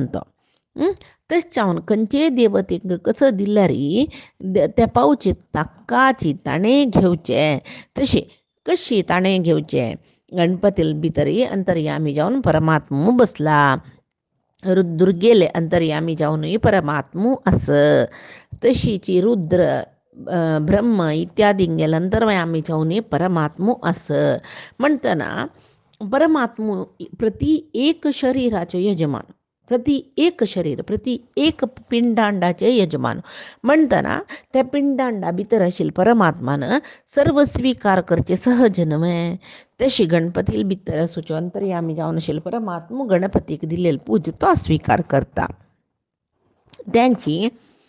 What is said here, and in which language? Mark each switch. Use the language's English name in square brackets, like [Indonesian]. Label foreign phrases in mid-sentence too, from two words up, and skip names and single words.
[Konkani] तो तश चावन खंयचे देवतेक कसं दिल्या रे त्या पावचे ताकाची ताणे घेवचे तशी कशी ताणे घेवचे गणपती भितरी अंतर्यामी जावन परमात्मो बसला दुर्गेले अंतर्यामी जावनूय परमात्मो अस तशीची रुद्र ब्रह्म इत्यादींगेल अंतर्यामी जावनूय परमात्मो अस म्हणतना परमात्मो प्रति एक शरीराचे यजमान प्रति एक शरीर प्रति एक पिंडांडाचे यजमान म्हणताना त्या पिंडांडा भितर आशिल्ले परमात्मान सर्व स्वीकार करचे सहज नव्हे तशी गणपती भितर असुचो अंतर्यामी जावन आशिल्ले परमात्मा गणपतीक दिलेली पूज तो स्वीकार करता त्यांची